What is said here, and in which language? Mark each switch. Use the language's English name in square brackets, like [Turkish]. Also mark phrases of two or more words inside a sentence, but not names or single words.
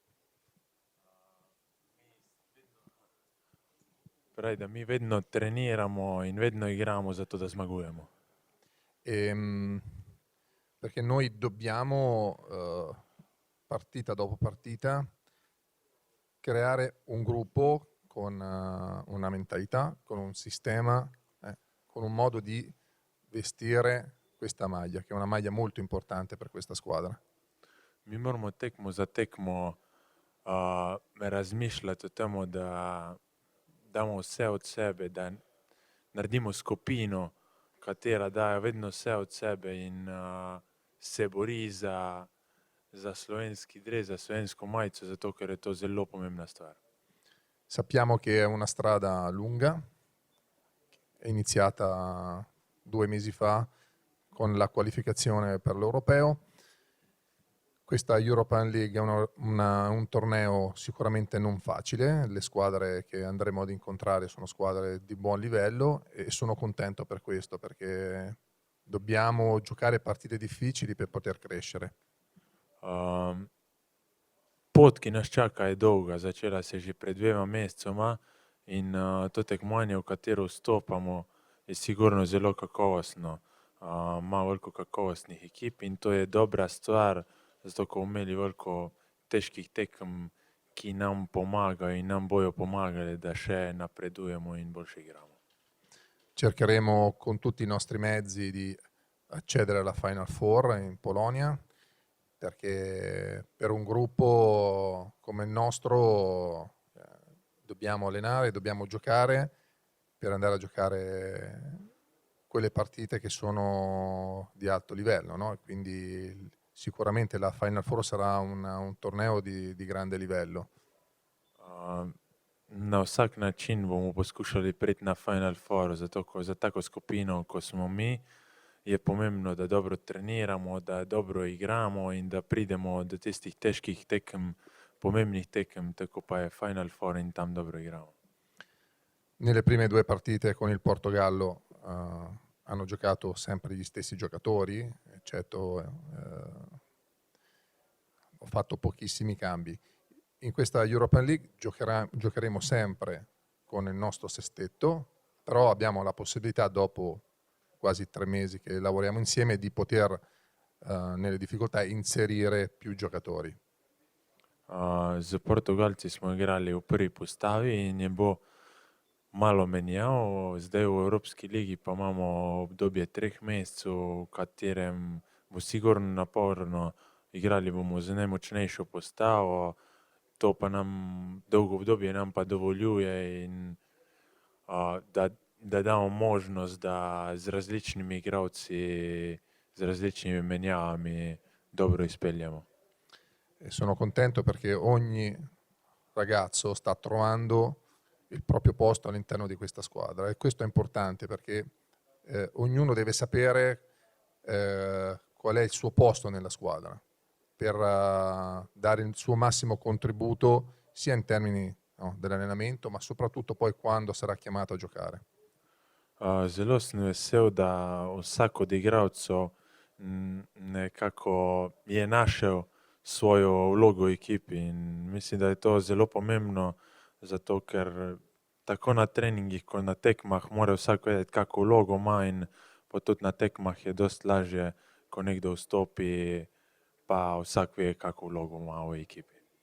[Slovenian] Pravi, da mi vedno treniramo in vedno igramo zato da zmagujemo. [Italian] Perché noi dobbiamo, partita dopo partita, creare un gruppo con una mentalità, con un sistema, con un modo di vestire questa maglia, che è una maglia molto importante per questa squadra. [Slovenian] Mi moramo tekmo za tekmo razmišljati o tem, da damo vse od sebe, da naredimo skupino, katera daje vedno vse od sebe in se bori za slovenski dres, za slovensko majico, zato ker je to zelo pomembna stvar. [Italian] Sappiamo che è una strada lunga, è iniziata 2 mesi fa con la qualificazione per l'Europeo. Questa European League è un torneo sicuramente non facile, le squadre che andremo ad incontrare sono squadre di buon livello e sono contento per questo, perché dobbiamo giocare partite difficili per poter crescere. [Slovenian] Pot, ki nas čaka, je dolga, začela se že pred 2 mesecoma in to tekmovanje, v katero vstopamo, je sigurno zelo kakovostno. Ima veliko kakovostnih ekip in to je dobra stvar, zato ko bomo imeli veliko težkih tekem, ki nam pomagajo in nam bojo pomagali, da še napredujemo in boljše igramo. [Italian] Cercheremo con tutti i nostri mezzi di accedere alla Final Four in Polonia, perché per un gruppo come il nostro dobbiamo allenare, dobbiamo giocare per andare a giocare quelle partite che sono di alto livello, no? Quindi sicuramente la Final Four sarà un torneo di grande livello. [Slovenian] Na vsak način bomo poskušali priti na Final Four, zato ko za tako skupino, ko smo mi, je pomembno, da dobro treniramo, da dobro igramo in da pridemo do tistih težkih tekem, pomembnih tekem, tako pa je Final Four in tam dobro igramo. [Italian] Nelle prime 2 partite con il Portogallo hanno giocato sempre gli stessi giocatori, eccetto ho fatto pochissimi cambi. In questa European League giocheremo sempre con il nostro sestetto, però abbiamo la possibilità, dopo quasi 3 mesi che lavoriamo insieme, di poter nelle difficoltà inserire più giocatori. [Slovenian] Z Portugalci smo igrali v prvi postavi in je bo malo menjav, zdaj v Evropski ligi pa imamo obdobje 3 mesecev, v katerem bo sigurno naporno, igrali bomo z najmočnejšo postavo, to pa nam, dolgo obdobje nam pa dovoljuje in da damo možnost, da z različnimi igralci, z različnimi menjavami dobro izpeljamo. [Italian] E sono contento perché ogni ragazzo sta trovando il proprio posto all'interno di questa squadra e questo è importante perché ognuno deve sapere qual è il suo posto nella squadra per dare il suo massimo contributo sia in termini no, dell'allenamento, ma soprattutto poi quando sarà chiamato a giocare. [Slovenian] Zelo sem vesel, da vsak od igralcev nekako je našel svojo vlogo v ekipi in mislim, da je to zelo pomembno, zato ker tako na treningih kot na tekmah mora vsak vedeti, kako vlogo ima in pa tudi na tekmah je dosti lažje, ko nekdo vstopi, pa vsak ve, kako vlogo ima v ekipi.